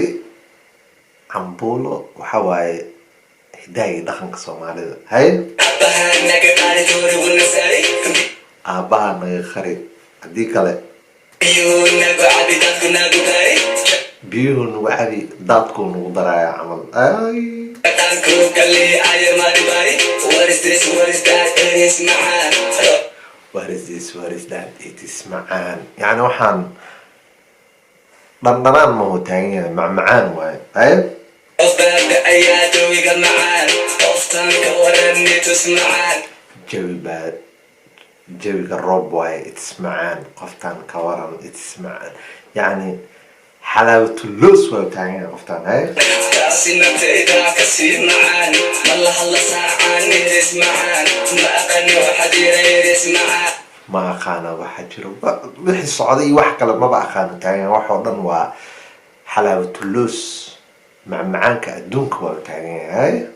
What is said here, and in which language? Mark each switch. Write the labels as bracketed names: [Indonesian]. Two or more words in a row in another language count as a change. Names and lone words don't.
[Somali] Cambuulo waxa waaye hidaha iyo dhaqanka soomaalida. Hay aabaha naga qari haddii kale biyuhu nagu cabi daadkuu nagu daraya camal. [English] What is this? What is that? It is macaan. [Somali] يعني waxaan dhandhanaan ma uu taagan yahay macmacaan waaye. Hay jawiga roob waaye. It's macaan. qoftaan ka waran. It's macaan. [Arabic] يعني حلاوة اللوز [Somali] waa taagan yahay qoftaan. Hay ma aqaana waxa jiro wixii socday wax kale maba aqaano taagan wax oo dhan waa [Arabic] حلاوة اللوز [Somali] macmacaanka adduunka waa taagan yahay.